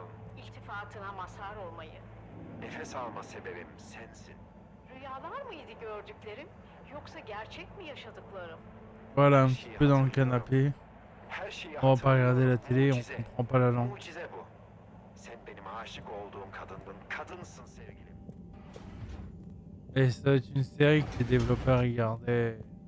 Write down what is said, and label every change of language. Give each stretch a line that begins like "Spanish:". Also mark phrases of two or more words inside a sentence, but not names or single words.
Turkish: İltifatına mazhar olmayı. Nefes alma sebebim sensin. Rüyalar mıydı gördüklerim, yoksa gerçek mi yaşadıklarım?
French: Voilà, un petit peu dans le canapé. On va pas regarder la télé, on comprend pas la langue.
Turkish: Mucize bu. Sen benim aşık olduğum kadındın, kadınsın sevgilim.
French: Et ça va être une série que les développeurs regardaient.